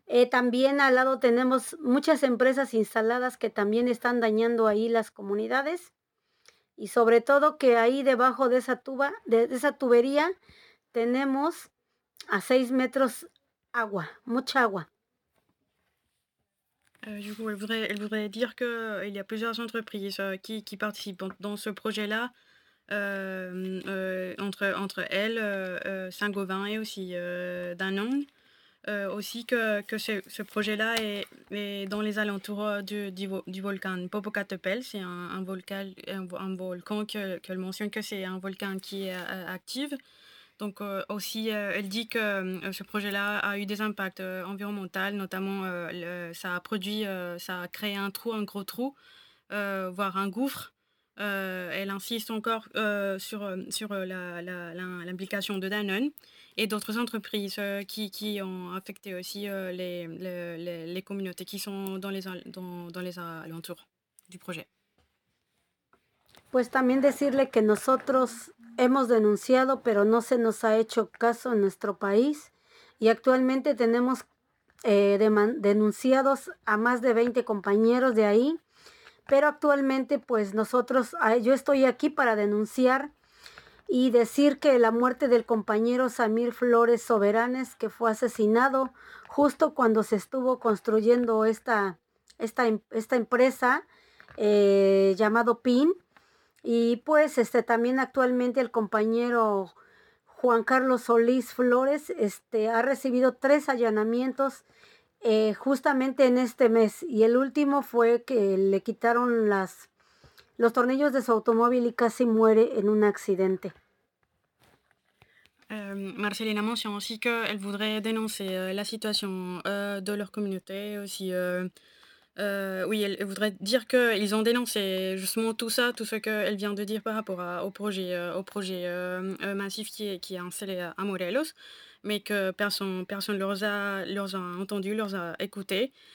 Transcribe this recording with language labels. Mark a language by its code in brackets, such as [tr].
[es] También al lado tenemos muchas empresas instaladas que también están dañando ahí las comunidades. Y sobre todo que ahí debajo de esa tubería tenemos a 6 metros agua, mucha agua. [fr] Du coup, elle voudrait dire qu'il y a plusieurs entreprises qui participent dans ce projet-là, entre elles, Saint-Gobain et aussi Danone. Aussi que ce projet-là est dans les alentours du volcan Popocatépetl. C'est un volcan qu'elle mentionne que c'est un volcan qui est actif. Donc aussi, elle dit que ce projet-là a eu des impacts environnementaux, notamment ça a créé un gros trou, voire un gouffre. Elle insiste encore sur l'implication de Danone et d'autres entreprises qui ont affecté aussi les communautés qui sont dans les alentours du projet. [es] Pues también decirle que nosotros hemos denunciado, pero no se nos ha hecho caso en nuestro país. Y actualmente tenemos denunciados a más de 20 compañeros de ahí. Pero actualmente, pues nosotros, yo estoy aquí para denunciar y decir que la muerte del compañero Samir Flores Soberanes, que fue asesinado justo cuando se estuvo construyendo esta empresa llamado PIN. Y pues también actualmente el compañero Juan Carlos Solís Flores ha recibido 3 allanamientos justamente en este mes. Y el último fue que le quitaron los tornillos de su automóvil y casi muere en un accidente. [fr] Marcelina [es] mencionó [fr] aussi que elle voudrait dénoncer la situation de leur communauté aussi. Oui, elle voudrait dire qu'ils ont dénoncé justement tout ça, tout ce qu'elle vient de dire par rapport au projet massif qui est installé à Morelos, mais que personne leur a entendu, leur a écouté.